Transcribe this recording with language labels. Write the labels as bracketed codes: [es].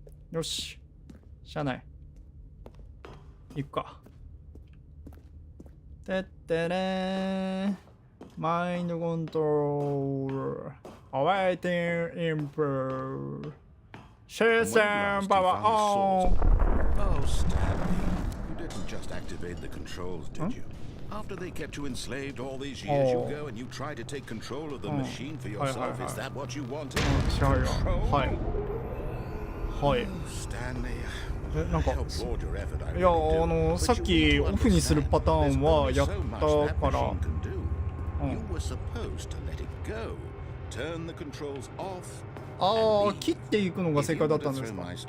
[ja] よし。しゃあない。行くか。てってれー。マインドコントロール。 [en] Awaiting input. シェーセンパワーオン。 Oh, Stanley. You didn't just activate the controls, did you? After they kept you enslaved all these years, you go and you try to take control of the machine for yourself. Is that what you wanted? Control? [ja] はい。はい。 [en] Stanley. [ja] なんか、いや、さっきオフにするパターンはやったから。 [en] You were supposed to let it go. Turn the controls off. [ja] 切っていくのが正解だったんですか。